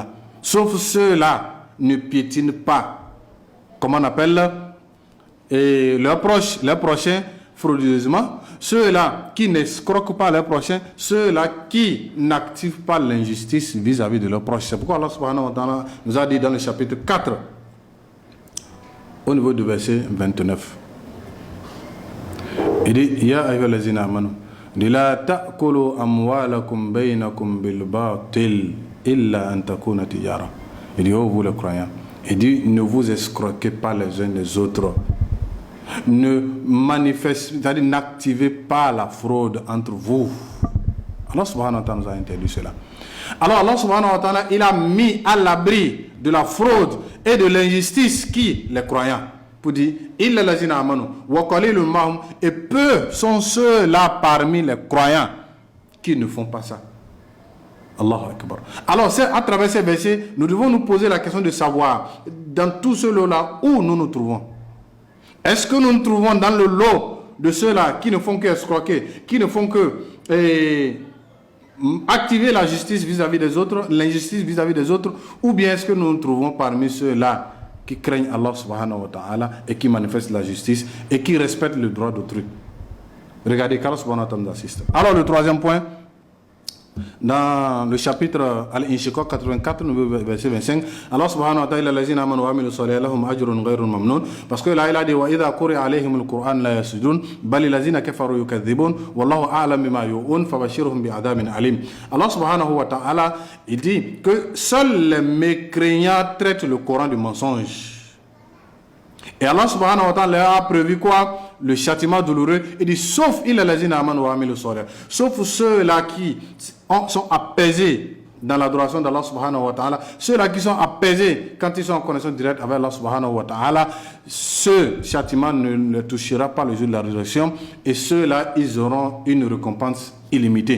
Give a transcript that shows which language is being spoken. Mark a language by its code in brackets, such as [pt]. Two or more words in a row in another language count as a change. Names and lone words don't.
[fr] Sauf ceux-là ne piétinent pas, comment on appelle, leurs prochains frauduleusement, ceux-là qui n'escroquent pas leurs prochains, ceux-là qui n'activent pas l'injustice vis-à-vis de leurs proches. C'est pourquoi Allah [ar] سبحانه وتعالى [fr] nous a dit dans le chapitre 4, au niveau du verset 29. Il dit, [ar] يا أيها الذين آمنوا لا تأكلوا أموالكم بينكم بالباطل إلا أن تكون تجارة. [fr] Il dit, oh vous les croyants, il dit, ne vous escroquez pas les uns les autres. Ne manifestez, c'est-à-dire n'activez pas la fraude entre vous. Allah [ar] سبحانه وتعالى [fr] nous a interdit cela. Alors Allah [ar] سبحانه وتعالى, [fr] il a mis à l'abri de la fraude et de l'injustice qui? Les croyants. Pour dire, [ar] إلا الذين آمنوا وقليل ما هم, [fr] et peu sont ceux-là parmi les croyants qui ne font pas ça. [ar] الله أكبر. [fr] Alors c'est à travers ces versets, nous devons nous poser la question de savoir, dans tout ce lot-là, où nous nous trouvons. Est-ce que nous nous trouvons dans le lot de ceux-là qui ne font que escroquer, qui ne font que activer la justice vis-à-vis des autres, l'injustice vis-à-vis des autres, ou bien est-ce que nous nous trouvons parmi ceux-là qui craignent Allah [ar] سبحانه وتعالى [fr] et qui manifestent la justice et qui respectent le droit d'autrui? Regardez, qu'Allah [ar] سبحانه وتعالى [fr] nous assiste. Alors le troisième point, dans le chapitre Al-Inshiqaq 84, verset 25, [ar] الله سبحانه وتعالى الذين آمنوا وعملوا الصالحات لهم أجر غير ممنون, [fr] parce que là il a dit [ar] وإذا قرئ عليهم القرآن لا يسجدون بل الذين كفروا يكذبون والله أعلم بما يوعون فبشرهم بعذاب أليم. [fr] Allah [ar] سبحانه وتعالى [fr] il dit que seuls les mécréants traitent le Coran de mensonge. Et Allah [ar] سبحانه وتعالى [fr] a prévu quoi? Le châtiment douloureux. Il dit sauf ceux-là qui sont apaisés dans l'adoration d'Allah [ar] سبحانه وتعالى, [fr] ceux-là qui sont apaisés quand ils sont en connexion directe avec Allah [ar] سبحانه وتعالى, [fr] ce châtiment ne les touchera pas le jour de la résurrection, et ceux-là ils auront une récompense illimitée.